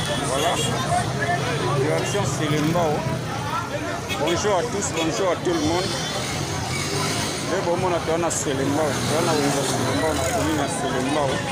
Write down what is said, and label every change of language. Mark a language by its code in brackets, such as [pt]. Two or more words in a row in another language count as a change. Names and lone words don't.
[fr] Voilà. Direction Selembao. Bonjour à tous, bonjour à tout le monde. [ln] Nde bomona toza na Selembao, toza na wenze ya Selembao, na commune ya Selembao.